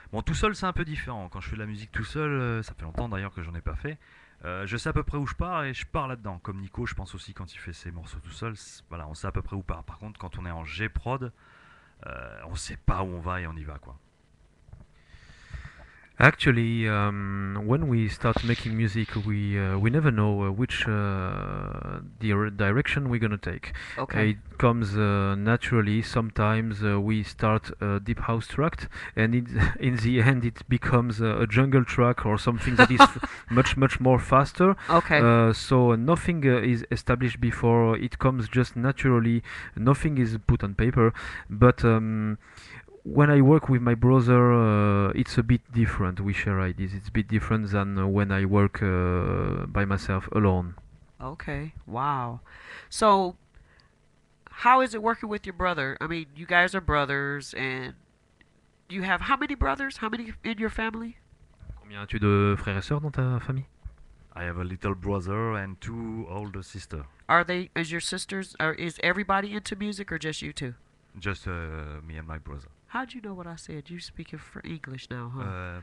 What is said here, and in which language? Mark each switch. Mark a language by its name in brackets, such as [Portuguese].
[French] Bon, tout seul c'est un peu différent. Quand je fais de la musique tout seul, ça fait longtemps d'ailleurs que j'en ai pas fait. Je sais à peu près où je pars et je pars là-dedans. Comme Nico, je pense aussi quand il fait ses morceaux tout seul, voilà, on sait à peu près où part. Par contre, quand on est en G-Prod, on sait pas où on va et on y va quoi. [English] Actually, when we start making music, we never know which direction we're gonna take. Okay. It comes naturally. Sometimes we start a deep house track, and in the end it becomes a jungle track or something that is much more faster. Okay. So nothing is established before. It comes just naturally. Nothing is put on paper, but. When I work with my brother, it's a bit different. We share ideas. It's a bit different than when I work by myself alone. Okay. Wow. So, how is it working with your brother? I mean, you guys are brothers, and you have how many brothers? How many in your family? [French] Combien as-tu de frères et sœurs dans ta famille? [English] I have a little brother and 2 older sisters. Is your sisters, or is everybody into music, or just you two? Just me and my brother. How'd you know what I said? You speaking for English now, huh?